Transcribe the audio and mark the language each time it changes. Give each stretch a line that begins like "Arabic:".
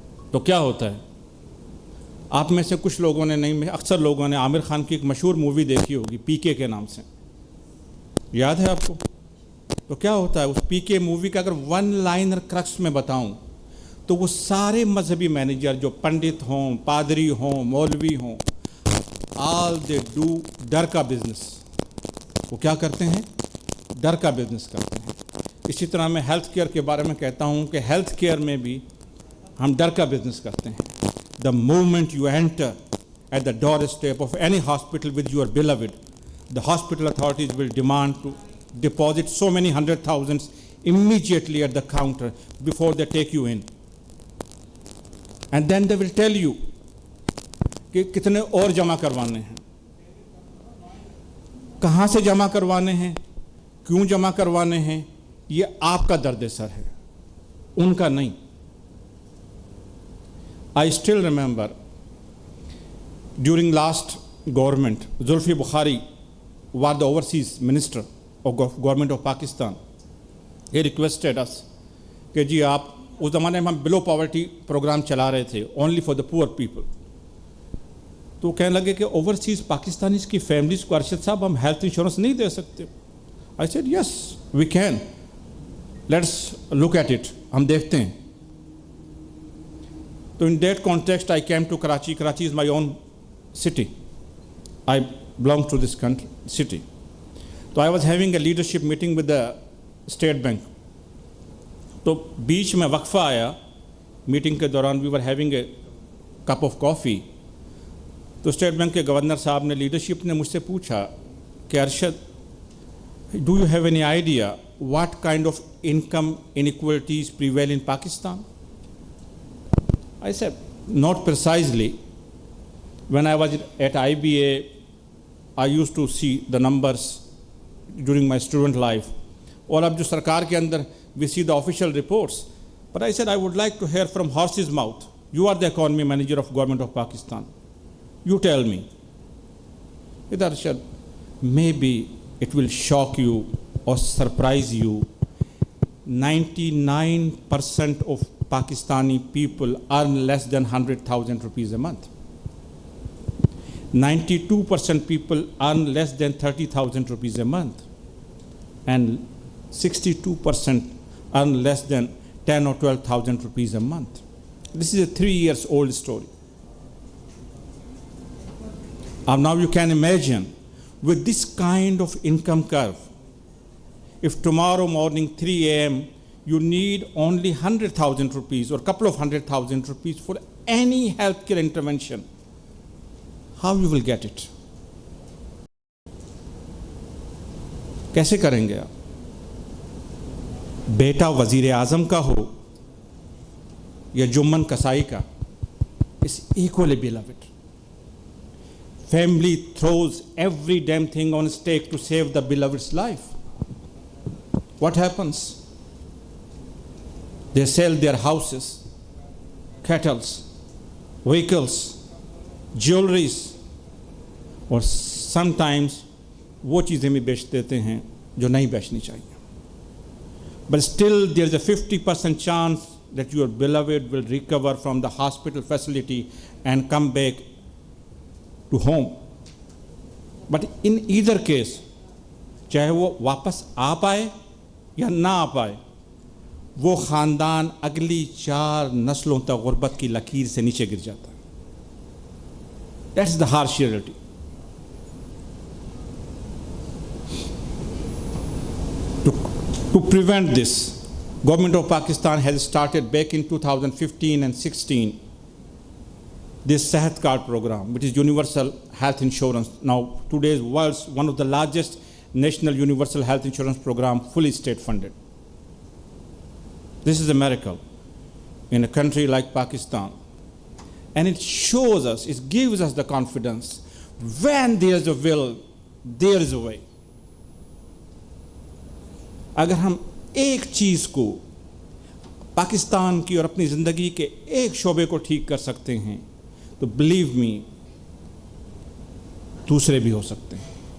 Urdu: تو کیا ہوتا ہے، آپ میں سے کچھ لوگوں نے نہیں، اکثر لوگوں نے عامر خان کی ایک مشہور مووی دیکھی ہوگی پی کے نام سے، یاد ہے آپ کو؟ تو کیا ہوتا ہے اس پی کے مووی کا اگر ون لائنر کرکس میں بتاؤں تو وہ سارے مذہبی مینیجر جو پنڈت ہوں، پادری ہوں، مولوی ہوں،
English: all they do
Urdu: ڈر کا بزنس. وہ کیا کرتے ہیں؟ ڈر کا بزنس کرتے ہیں. اسی طرح میں ہیلتھ کیئر کے بارے میں کہتا ہوں کہ ہیلتھ کیئر میں بھی ہم ڈر کا بزنس کرتے ہیں.
English: The moment you enter at the doorstep of any hospital with your beloved, the hospital authorities will demand to deposit so many 100,000 immediately at the counter before they take you in. And then they will tell you
Urdu: کہ کتنے اور جمع کروانے ہیں، کہاں سے جمع کروانے ہیں، کیوں جمع کروانے ہیں. یہ آپ کا درد سر ہے، ان کا نہیں.
English: I still remember during last government, Zulfi Bukhari was the overseas minister of government of Pakistan. He requested us
Urdu: کہ جی آپ، اس زمانے میں ہم بلو پاورٹی پروگرام چلا رہے تھے
English: only for the poor people.
Urdu: تو کہنے لگے کہ اوورسیز پاکستانیز کی فیملیز کو ارشد صاحب ہم ہیلتھ انشورنس نہیں دے سکتے.
English: I said yes we can, let's look at it.
Urdu: ہم دیکھتے ہیں.
English: تو in that context I came to Karachi. Karachi is my own city. I belong to this country, city. So I was having a leadership meeting with the State Bank.
Urdu: تو بیچ میں وقفہ آیا meeting کے دوران.
English: we were having a cup of coffee.
Urdu: تو state bank کے governor صاحب نے، لیڈرشپ نے مجھ سے پوچھا کہ Arshad
English: Do you have any idea what kind of income inequalities prevail in Pakistan. I said not precisely. When I was at IBA I used to see the numbers during my student life.
Urdu: اور اب جو سرکار کے اندر
English: we see the official reports. But I said I would like to hear from horse's mouth. You are the economy manager of government of Pakistan. You tell me. Arshad, maybe it will shock you or surprise you. 99% of Pakistani people earn less than 100,000 rupees a month. 92% people earn less than 30,000 rupees a month. And 62% earn less than 10 or 12,000 rupees a month. This is a 3 years old story. Now you can imagine with this kind of income curve, if tomorrow morning 3 a.m. you need only 100,000 rupees or a couple of 100,000 rupees for any healthcare intervention, how you will get it?
Urdu: کیسے کریں گے آپ؟ بیٹا وزیر اعظم کا ہو یا جمن کسائی کا،
English: is equally beloved. Family throws every damn thing on stake to save the beloved's life. What happens? They sell their houses, cattle, vehicles, jewelries,
Urdu: اور
English: sometimes
Urdu: وہ چیزیں بھی بیچ دیتے ہیں جو نہیں بیچنی چاہیے.
English: But still there is a 50% chance that your beloved will recover from the hospital facility and come back to home. But in either case,
Urdu: چاہے وہ واپس آ پائے یا نہ آ پائے، وہ خاندان اگلی 4 نسلوں تک غربت کی لکیر سے نیچے گر جاتا ہے.
English: That's the harsh reality. To prevent this, Government of Pakistan has started back in 2015 and 16 this Sehat Card program, which is universal health insurance. Now today's world's one of the largest national universal health insurance program, fully state funded. This is a miracle. in a country like Pakistan. And it shows us, it gives us the confidence, when there is a will, there is a way.
Urdu: اگر ہم ایک چیز کو پاکستان کی اور اپنی زندگی کے ایک شعبے کو ٹھیک کر سکتے ہیں تو
English: believe me
Urdu: دوسرے بھی ہو سکتے ہیں.